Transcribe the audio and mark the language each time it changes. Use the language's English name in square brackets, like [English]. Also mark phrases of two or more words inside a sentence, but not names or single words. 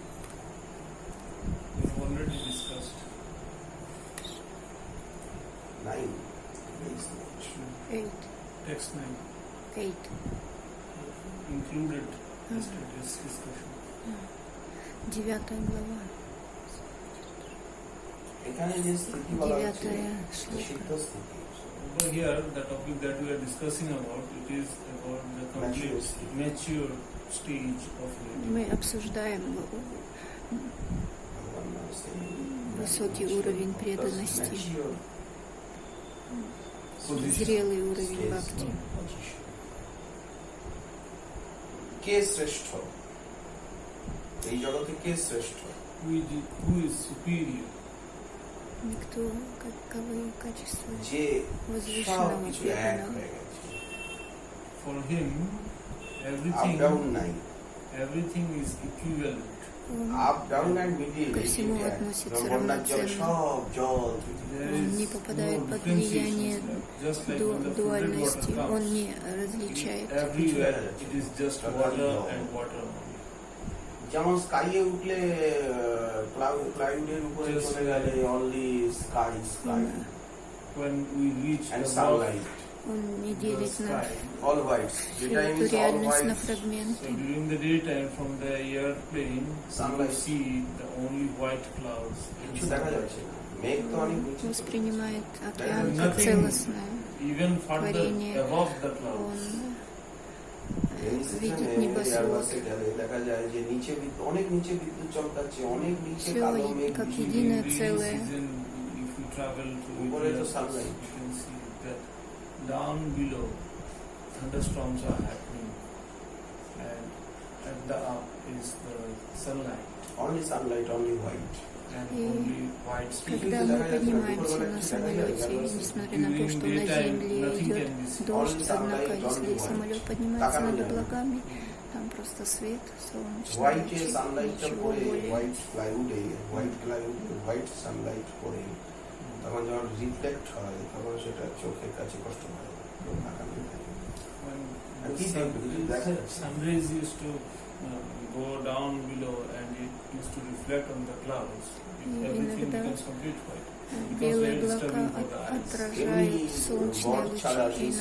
[English] We've already discussed 9. 8. text 9. 8. Included yesterday's discussion. [Russian] 9 глава. [Bangla] এখানে যে স্থিতি বলা হচ্ছে 9 শ্লোক. সিদ্ধ স্থিতি। [English] Over here, the topic that we are discussing about, it is about the complete mature stage of it. [Russian] Мы обсуждаем высокий уровень преданности, зрелый уровень бхакти. [Bangla] কে শ্রেষ্ঠ? এই জগতে কে শ্রেষ্ঠ? [English] Who is superior? [Russian] Никто, кого качество [Bangla] যে সব [Russian] возвышенного [Bangla] কিছু এক [Russian] преданного. [Bangla] হয়ে গেছে। [English] For him, up down নাই। everything is equivalent. [Russian] Он [English] up down and middle [Russian] ко всему относится [Bangla] বন্যার জল [Russian] равноценно. [Bangla] সব জল। [English] There [Russian] Он [English] is [Russian] не попадает [English] no [Russian] под [English] differentiation. [Russian] влияние [English] Just like when the flooded [Russian] дуальности, [English] water [Russian] он [English] comes, [Russian] не различает. [English] everywhere it is just water and water. [Bangla] যেমন স্কাইয়ে উঠলে ক্লাউডের উপরে [English] Just [Bangla] চলে গেলে [English] only sky sky When we reach এন্ড above সানলাইট [Russian] Он не [English] the [Russian] делит на [English] sky, all white যেটা [Russian] всю [English] মিন্স [Russian] эту [English] অল [Russian] реальность на [English] হোয়াইট so [Russian] фрагменты. [English] during the daytime from the airplane, you Sunlight. see the only white clouds. [Bangla] কিছু দেখা যাচ্ছে না মেঘ তো অনেক নিচে [Russian] Воспринимает океан как [English] Nothing. [Russian] целостное. [English] Even further [Russian] Творение. [English] above the [Russian] Он [English] clouds. [Russian] видит небосвод. [Bangla] দেখা যায় যে নিচে অনেক নিচে বিদ্যুৎ চমকাচ্ছে অনেক নিচে [Russian] Все [Bangla] কালো মেঘ [Russian] как [Bangla] মিশিয়ে [Russian] единое [English] During rainy [Russian] целое. [English] season, if you travel to [Bangla] উপরে তো [English] India, sunlight. you can see that down below thunderstorms are happening, and at the up is the sunlight only sunlight only white and [Russian] И [English] only white space. [Russian] Когда мы поднимаемся на самолете, и несмотря на то, что на земле идет дождь, однако если самолет поднимается над облаками, там просто свет, солнечный [English] হোয়াইটে [Russian] лучи, [English] সানলাইটটা [Russian] ничего [Bangla] পড়ে [Russian] более. [English] white cloud white sunlight [Bangla] পড়ে তখন যখন রিফ্লেক্ট হয় তখন সেটা চোখের কাছে কষ্ট হয় [English] When And the people, sun rays used to go down below and it used to reflect on the clouds, [Russian] И [English] everything [Russian] иногда [English] becomes complete white. [Russian] белые [English] very [Russian] облака [English] disturbing for the eyes. [Russian] отражают солнечные [Bangla] বট ছাড়া [Russian] лучи, и нам